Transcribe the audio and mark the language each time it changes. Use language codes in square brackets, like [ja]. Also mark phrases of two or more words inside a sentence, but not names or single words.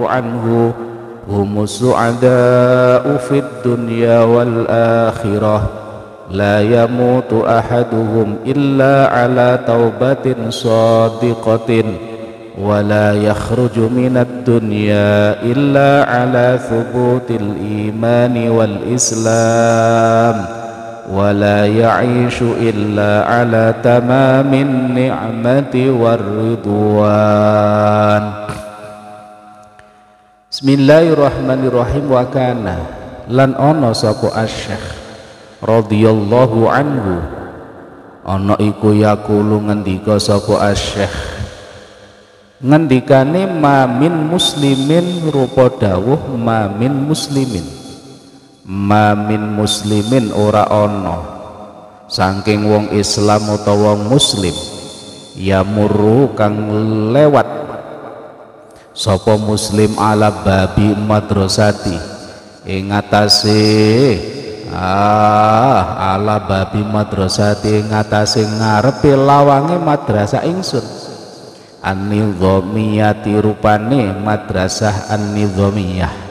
[ar] عنهم هم السعداء في الدنيا والآخرة لا يموت أحدهم إلا على توبة صادقة ولا يخرج من الدنيا إلا على ثبوت الإيمان والإسلام ولا يعيش إلا على تمام النعمة والرضوان. Bismillahirrahmanirrahim. وكان [jv] lan ono sapa asy-syekh [ar] رضي الله عنه [jv] ana iku yaqulu ngendika sapa asy-syekh ngendikane [ar] ما من مسلمين [jv] rupa dawuh [ar] ما من [jv] muslimin ora ana saking wong Islam utawa wong muslim [ar] يمر [jv] kang lewat sapa muslim [ar] على باب مدرستي [jv] ing atase [ar] على باب مدرستي [jv] ing atase ngarepe lawange madrasah ingsun an-nizamiyati rupane madrasah an-nizamiyah.